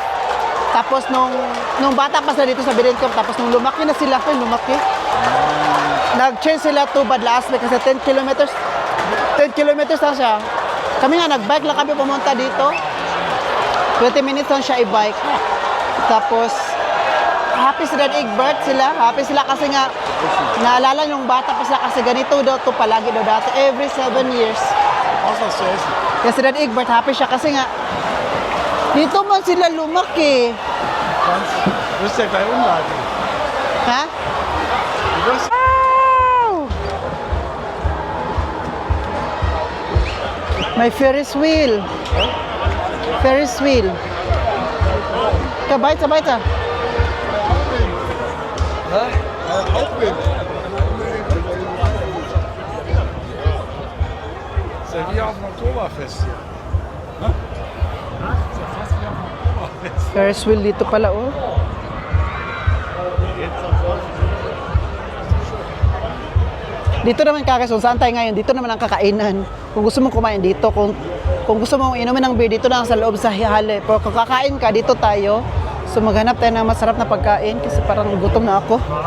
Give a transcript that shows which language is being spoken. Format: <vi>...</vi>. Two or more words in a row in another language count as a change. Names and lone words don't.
<tl>Tapos nung bata pa sila dito sa Bidenkov, tapos nung lumaki na sila, nag-change sila to Badlaasle kasi 10 kilometers lang siya. Kami nga, nag-bike lang kami pumunta dito. 20 minutes lang siya i-bike. Tapos, happy si Dad Egbert sila. Happy sila kasi nga naalala yung bata pa sila kasi ganito daw to palagi daw dati.</tl> <en>Every 7 years.</en> <de>Außer zu essen.</de> <tl>Kaya si Dad Egbert happy siya kasi nga dito man sila lumaki.</tl> <de>Du wirst ja gleich umleiten. Ha? Du wirst</de> <tl>May</tl> <en>Ferris wheel. Ferris wheel.</en> <tl>Kabait, sabay ta.</tl> <de>Aufwind. Ist ja wie auf dem Oktoberfest hier. Ne? Ist ja fast wie auf dem Oktoberfest.</de> <en>Ferris wheel</en> <tl>dito pala, oh. Dito naman kakasun, saan tayo ngayon? Dito naman ang kakainan. Kung gusto mong kumain dito, kung gusto mong inumin ng beer, dito lang sa loob sa hihali. Pero kung kakain ka, dito tayo. So maghanap tayo ng masarap na pagkain kasi parang gutom na ako.</tl>